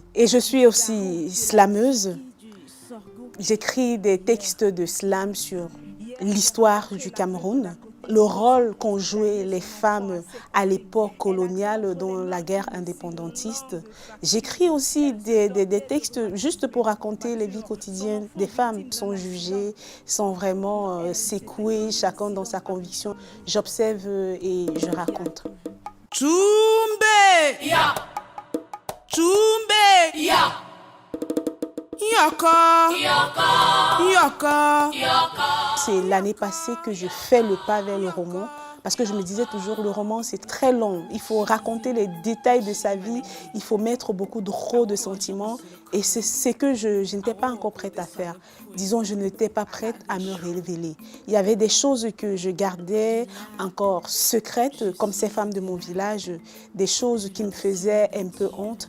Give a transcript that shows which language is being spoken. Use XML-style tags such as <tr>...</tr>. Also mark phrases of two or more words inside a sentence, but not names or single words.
<fr>Et je suis aussi slameuse. J'écris des textes de slam sur l'histoire du Cameroun, le rôle qu'ont joué les femmes à l'époque coloniale dans la guerre indépendantiste. J'écris aussi des textes juste pour raconter les vies quotidiennes des femmes, sans juger, sans vraiment secouer, chacun dans sa conviction. J'observe et je raconte. Tchoumbe! Ya! Tchoumbe! Ya! Yaka! Yaka! Yaka! Yaka! C'est l'année passée que je fais le pas vers le roman parce que je me disais toujours le roman c'est très long. Il faut raconter les détails de sa vie, il faut mettre beaucoup de sentiments et c'est ce que je n'étais pas encore prête à faire. Disons, je n'étais pas prête à me révéler. Il y avait des choses que je gardais encore secrètes comme ces femmes de mon village, des choses qui me faisaient un peu honte.</fr>